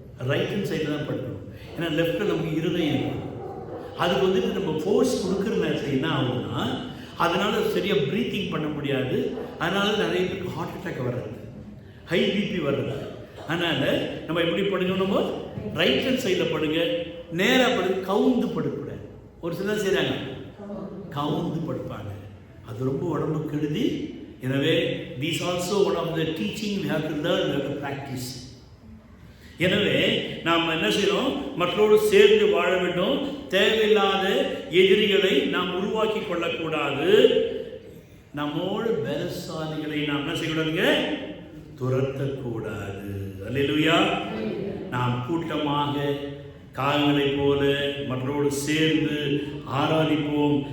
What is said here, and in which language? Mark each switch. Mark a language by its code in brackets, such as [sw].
[ta] Right hand சைடில் தான் படுக்கணும். ஏன்னா லெஃப்டில் நமக்கு இருதயம் இருக்கும். அதுக்கு வந்துட்டு நம்ம ஃபோர்ஸ் கொடுக்குற நேரத்தில் என்ன ஆகுதுன்னா, அதனால் சரியாக ப்ரீத்திங் பண்ண முடியாது. அதனால நிறைய பேருக்கு ஹார்ட் அட்டாக் வர்றது, ஹை பிபி வர்றது. அதனால் நம்ம எப்படி படுக்கணும்? நம்ம ரைட் ஹேண்ட் சைடில் படுங்க. நேராக படுக்க, கவுந்து படுக்கூடாது. ஒரு சிலர் செய்கிறாங்க, கவுந்து படுப்பாங்க. அது ரொம்ப உடம்பு கெடுதி. எனவே [en] these also one of the teaching we have to learn, we have to practice. [ta] எனவே நாம் என்ன செய்யணும்? மற்றோடு சேர்ந்து வாழ வேண்டும். தேவையில்லாத எதிரிகளை நாம் உருவாக்கி கொள்ளக்கூடாது. நம்மோடு பலசாலிகளை நாம் என்ன செய்யக்கூடாதுங்க? துரத்தக்கூடாது. அல்லேலூயா. நாம் கூட்டமாக காகங்களை போல மற்றோடு சேர்ந்து ஆராதிப்போம்.